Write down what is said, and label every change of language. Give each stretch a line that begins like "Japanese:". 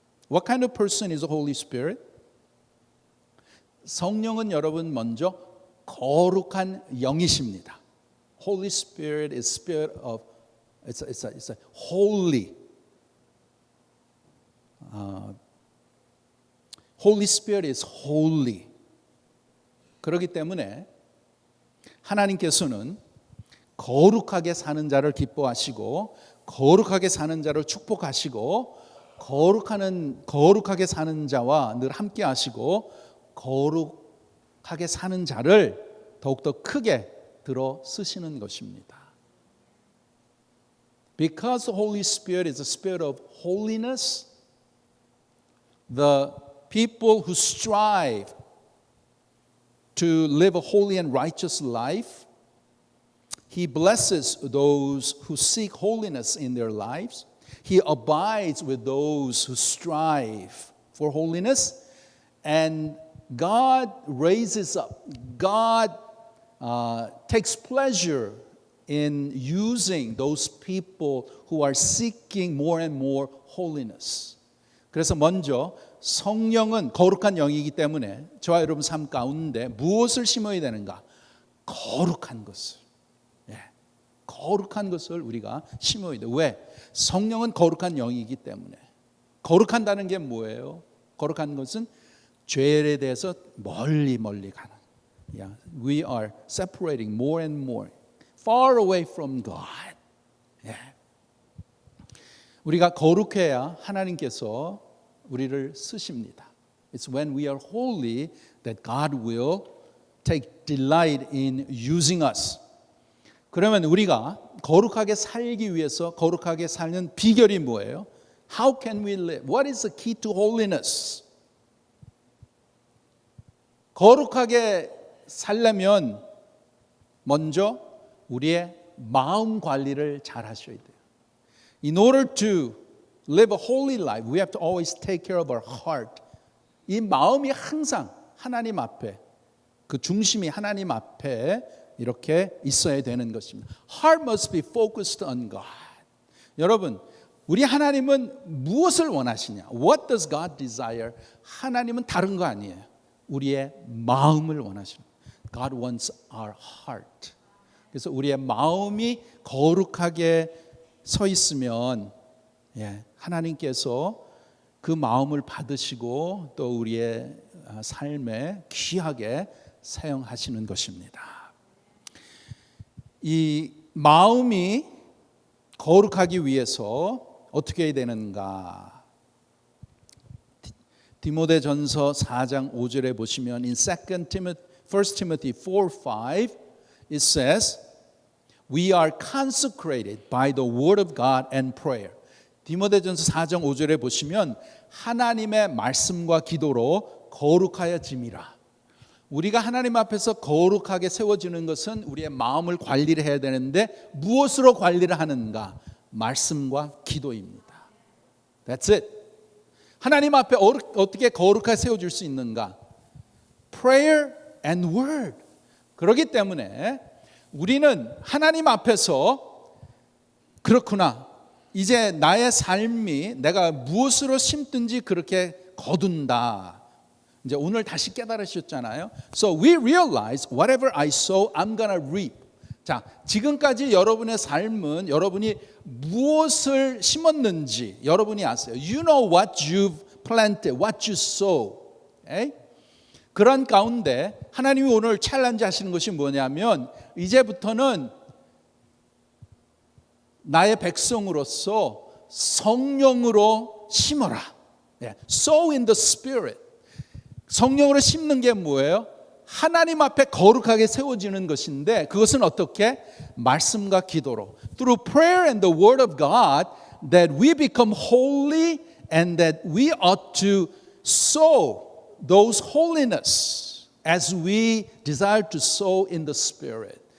English: What kind of person is the Holy Spirit?
Korean: 성령은 여러분 먼저 거룩한 영이십니다.
English: Holy Spirit is spirit of it's a holy. Holy Spirit is holy.
Korean: 그렇기 때문에 하나님께서는 거룩하게 사는 자를 기뻐하시고 거룩하게 사는 자를 축복하시고 거룩하게 사는 자와 늘 함께 하시고 거룩하게 사는 자를 더욱더 크게 들어 쓰시는 것입니다.
English: Because the Holy Spirit is a spirit of holiness, the people who strive to live a holy and righteous life, He blesses those who seek holiness in their lives. He abides with those who strive for holiness. And God raises up. God takes pleasure in using those people who are seeking more and more holiness.
Korean: 그래서 먼저 성령은 거룩한 영이기 때문에 저와 여러분 삶 가운데 무엇을 심어야 되는가? 거룩한 것을. 거룩한 것을 우리가 심어야 돼. 왜? 성령은 거룩한 영이기 때문에. 거룩한다는 게 뭐예요? 거룩한 것은 죄에 대해서 멀리 가는.
English: We are separating more and more, far away from God.
Korean: 우리가 거룩해야 하나님께서 우리를 쓰십니다.
English: It's when we are holy that God will take delight in using us.
Korean: 그러면 우리가 거룩하게 살기 위해서 거룩하게 사는 비결이 뭐예요?
English: How can we live? What is the key to holiness?
Korean: 거룩하게 살려면 먼저 우리의 마음 관리를 잘 하셔야 돼요.
English: In order to live a holy life, we have to always take care of our heart.
Korean: 이 마음이 항상 하나님 앞에, 그 중심이 하나님 앞에 이렇게 있어야 되는 것입니다.
English: Heart must be focused on God.
Korean: 여러분, 우리 하나님은 무엇을 원하시냐?
English: What does God desire?
Korean: 하나님은 다른 거 아니에요. 우리의 마음을 원하시는 거예요.
English: God wants our heart.
Korean: 그래서 우리의 마음이 거룩하게 서 있으면 하나님께서 그 마음을 받으시고 또 우리의 삶에 귀하게 사용하시는 것입니다. 이 마음이 거룩하기 위해서 어떻게 해야 되는가? 디모데전서 4장 5절에 보시면
English: in 1 Timothy 4:5 it says we are consecrated by the word of God and prayer.
Korean: 디모데전서 4장 5절에 보시면 하나님의 말씀과 기도로 거룩하여짐이라. 우리가 하나님 앞에서 거룩하게 세워지는 것은 우리의 마음을 관리를 해야 되는데 무엇으로 관리를 하는가? 말씀과 기도입니다.
English: That's it.
Korean: 하나님 앞에 어떻게 거룩하게 세워질 수 있는가?
English: Prayer and word.
Korean: 그렇기 때문에 우리는 하나님 앞에서 그렇구나. 이제 나의 삶이 내가 무엇으로 심든지 그렇게 거둔다. 이제 오늘 다시 깨달으셨잖아요.
English: So we realize whatever I sow, I'm gonna reap.
Korean: 자, 지금까지 여러분의 삶은 여러분이 무엇을 심었는지 여러분이 아세요.
English: You know what you've planted, what you sow. Okay?
Korean: 그런 가운데 하나님이 오늘 챌린지 하시는 것이 뭐냐면 이제부터는 나의 백성으로서 성령으로 심어라.
English: Sow in the Spirit.
Korean: 성령으로 심는 게 뭐예요? 하나님 앞에 거룩하게 세워지는 것인데 그것은 어떻게? 말씀과 기도로.
English: Through prayer and the word of God that we become holy and that we ought to sow those holiness as we desire to sow in the Spirit.